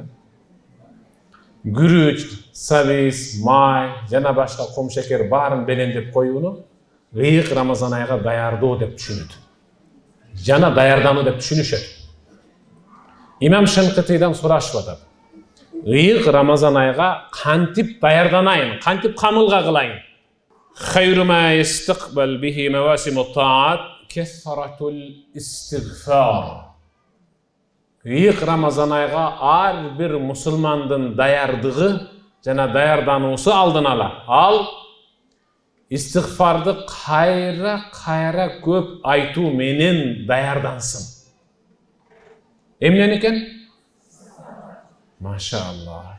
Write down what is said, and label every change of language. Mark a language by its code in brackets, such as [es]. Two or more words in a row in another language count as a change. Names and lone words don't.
[ky] Күрүч, сабиз, май жана башка ком шекер баарын белендеп коюуну ыйык Рамазан айга даярдоо деп түшүнөт. Жана даярдануу деп түшүнүшөт. İmam Shanqitiydan сурашып атат. Ыйык Рамазан айга кантип даярданайын, кантип камылга кылайын? [ar] خير ما استقبل به مواسم الطاعات كثرة الاستغفار. [ky] Ыйык Рамазан айга ар бир мусулмандын даярдыгы жана даярдануусу алдын ала. Ал истигфарды кайра көп айтуу менен даярдансын. Эмне экен? Машалла.